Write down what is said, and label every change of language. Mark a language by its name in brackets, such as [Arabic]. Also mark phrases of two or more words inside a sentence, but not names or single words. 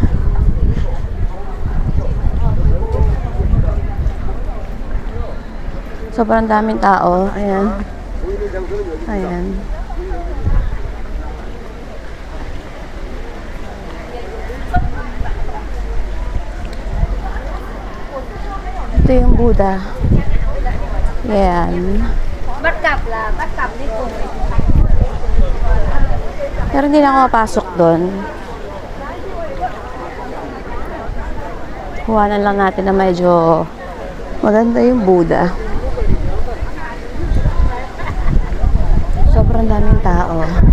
[Filipino] Sobrang daming tao. Ayan. Ayan. Ito yung Buddha. Ayan. [Vietnamese] Bắt cặp đi cùng. [Filipino] Pero hindi na ako mapasok doon. Kuhanan lang natin na medyo maganda yung Buddha. Sobrang daming tao.